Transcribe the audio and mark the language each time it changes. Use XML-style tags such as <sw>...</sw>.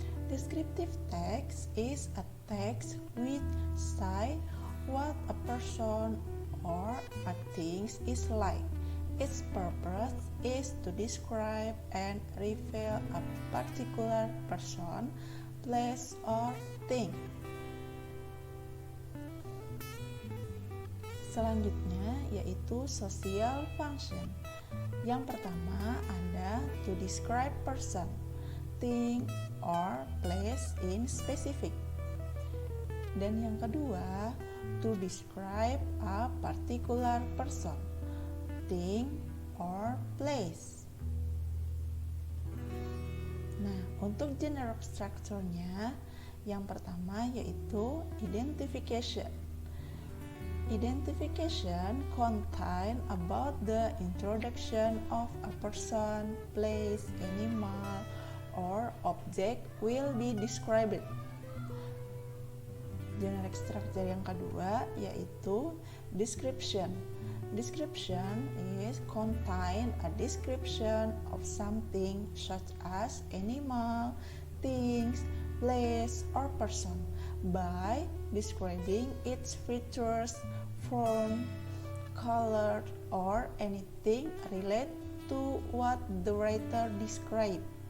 <en>Descriptive text is a text which say what a person or a thing is like. Its purpose is to describe and reveal a particular person, place, or thing.</en> <id>Selanjutnya yaitu social function. Yang pertama ada</id> <en>to describe person, thing, or place in specific.</en> <id>Dan yang kedua</id> <en>to describe a particular person, thing, or place.</en> <id>Nah, untuk general structure-nya, yang pertama yaitu identification.</id> <en>Identification contain about the introduction of a person, place, animal, or object will be described.</en> <id>Generic structure yang kedua yaitu description.</id> <en>Description is contain a description of something such as animal, things, place, or person by describing its features, form, color, or anything related to what the writer described.</en>